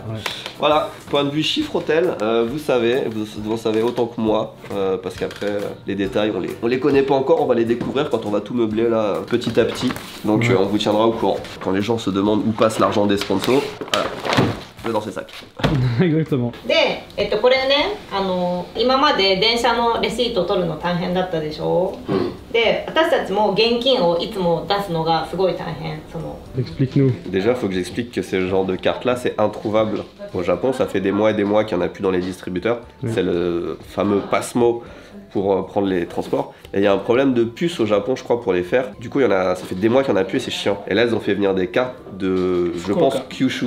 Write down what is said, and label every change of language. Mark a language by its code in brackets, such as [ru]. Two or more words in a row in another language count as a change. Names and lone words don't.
[fr] Voilà, point de vue chiffre hôtel, vous savez autant que moi, parce qu'après les détails on les connaît pas encore, on va les découvrir quand on va tout meubler là petit à petit, donc on vous tiendra au courant. Quand les gens se demandent où passe l'argent des sponsors, voilà. que dans ses sacs. Exactement. [ja] で、これね、今まで電車のレシートを取るの大変だったでしょ、で、私たちも現金をいつも出すのがすごい大変。 [fr] Explique-nous. Déjà, il faut que j'explique que ce genre de carte-là, c'est introuvable au Japon. Ça fait des mois et des mois qu'il n'y en a plus dans les distributeurs. Oui. C'est le fameux Passmo pour prendre les transports. Et il y a un problème de puce au Japon, je crois, pour les faire. Du coup, ça fait des mois qu'il n'y en a plus et c'est chiant. Et là, ils ont fait venir des cartes de, je pense, Kyushu.